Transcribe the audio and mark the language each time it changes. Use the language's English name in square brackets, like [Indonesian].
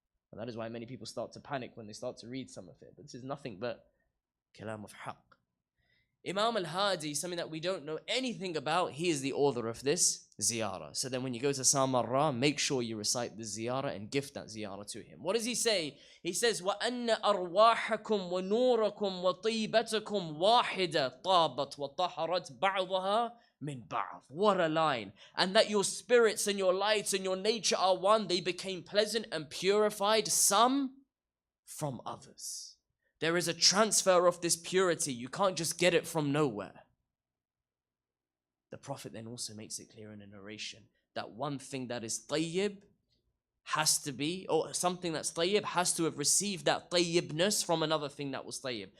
[English] And that is why many people start to panic when they start to read some of it. But this is nothing but kalam of haqq. Imam al-Hadi, something that we don't know anything about, he is the author of this ziyarah. So then when you go to Samarra, make sure you recite the ziyarah and gift that ziyarah to him. What does he say? He says, [Arabic] وَأَنَّ أَرْوَاحَكُمْ وَنُورَكُمْ وَطِيبَتَكُمْ وَاحِدَةً طَابَتْ وَطَهَرَتْ بَعْضَهَا min ba'd. [English] What a line. And that your spirits and your lights and your nature are one. They became pleasant and purified, some from others. There is a transfer of this purity. You can't just get it from nowhere. The Prophet then also makes it clear in a narration that one thing that is tayyib has to be, or something that's tayyib has to have received that tayyibness from another thing that was tayyib.